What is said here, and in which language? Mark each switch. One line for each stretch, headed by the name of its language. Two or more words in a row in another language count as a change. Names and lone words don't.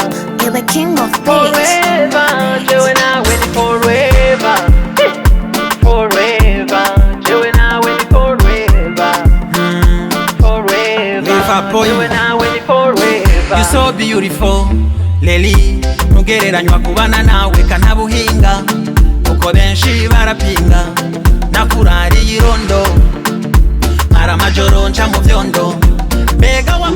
English: You're the king of beats. Forever, Joe and I waiting forever. Forever, Joe and I waiting forever. Forever, Joe and I waiting forever. You're so beautiful, Leli.
Rundi: Ntugereranywa kubana nawe kanabuhinga. Uko benshi barapinga. Nakurariye irondo. Mara majoro nca mu vyondo. Bega wa